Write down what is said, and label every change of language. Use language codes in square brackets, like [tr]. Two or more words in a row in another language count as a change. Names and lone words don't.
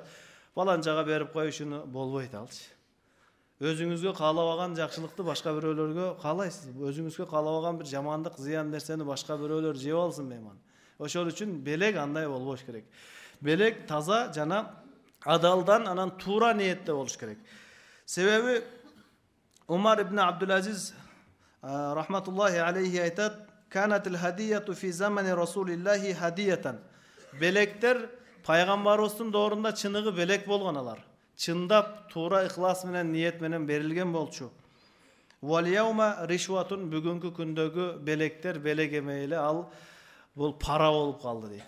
[ky] Баланчага берип коюшуну болбойт алчы. Өзүңүзгө каалабаган жакшылыкты башка бирөөлөргө каалайсыз. Өзүңүзгө каалабаган бир жамандык, зыян нерсени башка бирөөлөр жеп алсын мейман. Ошол үчүн белек андай болбош керек. Белек таза жана адалдан, анан туура ниетте болуш керек. Себеби Умар ибн Абдул-Азиз [ar] رحمة الله عليه [ky] айтат: [ar] "كانت الهدية في زمان رسول الله هدية". [ky] Белектер пайгамбарыбыздын доорунда чыныгы белек болгон алар. Чындап, туура ихлас менен, ниет менен берилген болчу. [ar] "واليوم رشوة", [ky] бүгүнкү күндөгү белектер белек эмейле, ал бул пара болуп калды дейт.